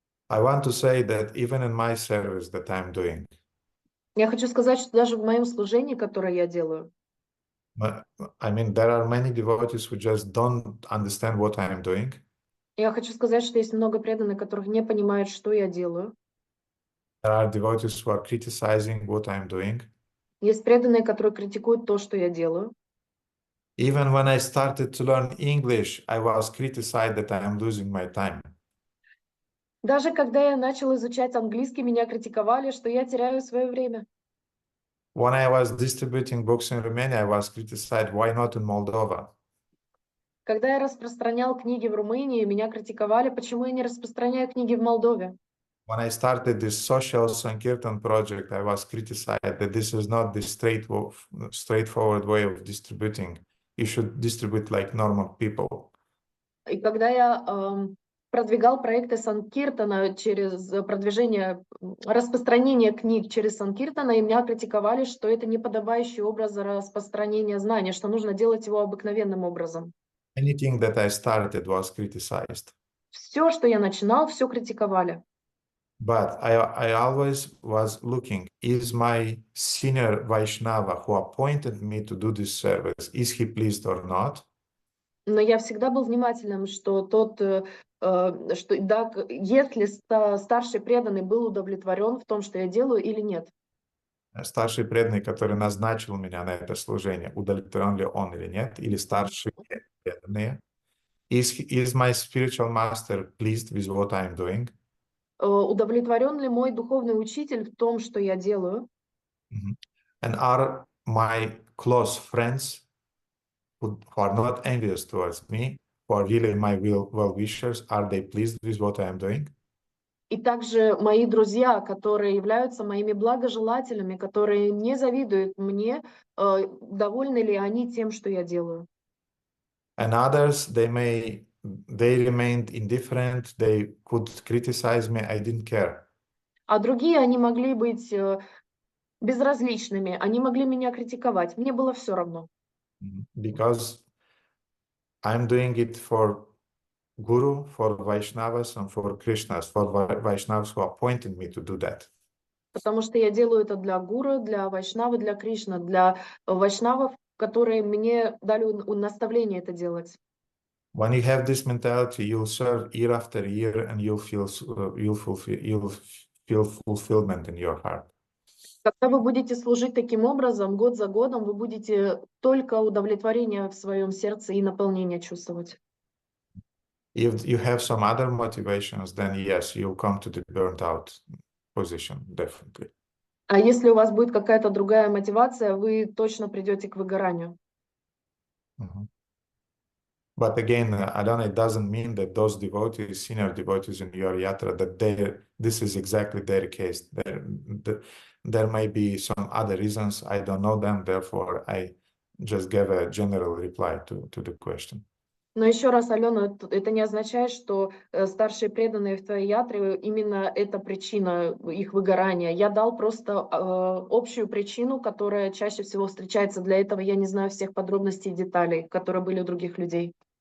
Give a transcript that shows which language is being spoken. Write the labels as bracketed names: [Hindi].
[English] I want to say that even in my service that I'm doing, [Russian] Я хочу сказать, что даже в моем служении, которое я делаю, [English] I mean, there are many devotees who just don't understand what I am doing. [Russian] я хочу сказать, что есть много преданных, которых не понимают, что я делаю. [English] There are devotees who are criticizing what I'm doing. [Russian] Есть преданные, которые критикуют то, что я делаю. [English] Even when I started to learn English, I was criticized that I am losing my time. [Russian] Даже когда я начал изучать английский, меня критиковали, что я теряю свое время. [English] When I was distributing books in Romania, I was criticized, why not in Moldova? [Russian] Когда я распространял книги в Румынии, меня критиковали, почему я не распространяю книги в Молдове. [English] When I started this social Sankirtan project, I was criticized that this is not the straightforward way of distributing. You should distribute like normal people. [Russian] И когда я продвигал проекты Санкиртана через распространение книг через Санкиртана, и меня критиковали, что это неподобающий образ распространения знания, что нужно делать его обыкновенным образом. [English] Anything that I started was criticized. [Russian] Все, что я начинал, все критиковали. [English] But I always was looking, is my senior Vaishnava who appointed me to do this service, is he pleased or not? [Russian] Но я всегда был внимательным, что если старший преданный был удовлетворен в том, что я делаю, или нет. Старший преданный, который назначил меня на это служение, удовлетворен ли он или нет, или старшие преданные. [English] Is my spiritual master pleased with what I'm doing? [Russian] Удовлетворен ли мой духовный учитель в том, что я делаю? [English] And are my close friends who are not envious towards me, who are really my well-wishers, are they pleased with what I am doing? [Russian] И также мои друзья, которые являются моими благожелателями, которые не завидуют мне, довольны ли они тем, что я делаю. [English] And others, they remained indifferent, they could criticize me, I didn't care. [Russian] А другие, они могли быть безразличными, они могли меня критиковать, мне было все равно. [English] Because I'm doing it for Guru, for Vaishnavas, and for Krishnas, for Vaishnavas who appointed me to do that. [Russian] Потому что я делаю это для гуру, для вайшнавы, для Кришны, для вайшнавов, которые мне дали наставление это делать. [English] When you have this mentality, you'll serve year after year, and you'll feel fulfillment in your heart. [Russian] Когда вы будете служить таким образом, год за годом, вы будете только удовлетворение в своем сердце и наполнение чувствовать. [English] If you have some other motivations, then yes, you'll come to the burnt out position, definitely. [Russian] А если у вас будет какая-то другая мотивация, вы точно придете к выгоранию. [English] But again, Alana, it doesn't mean that those devotees, senior devotees in your yatra, that this is exactly their case. There may be some other reasons. I don't know them. Therefore, I just gave a general reply to the question. [Russian] Но еще раз, Алена, это не означает, что старшие преданные в твоей ятре именно это причина их выгорания. Я дал просто общую причину, которая чаще всего встречается. Для этого я не знаю всех подробностей и деталей, которые были у других людей.